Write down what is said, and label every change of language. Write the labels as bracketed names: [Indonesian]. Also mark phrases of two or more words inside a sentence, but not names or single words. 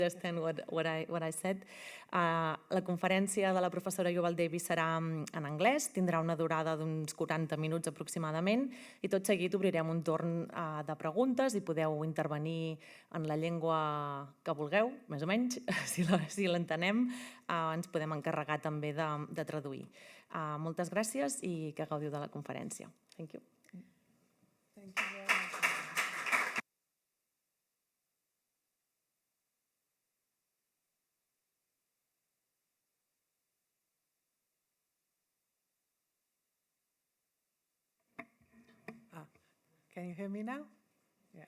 [English] understand what I said. [Catalan] La conferència de la professora Yuval-Davis serà en anglès, tindrà una durada d'uns 40 minuts aproximadament i tot seguit obrirem un torn de preguntes i podeu intervenir en la llengua que vulgueu, més o menys, si l'entenem, ens podem encarregar també de traduir. Moltes gràcies i que gaudiu de la conferència. [English] Thank you. Thank you very much. Can you hear me now? Yeah.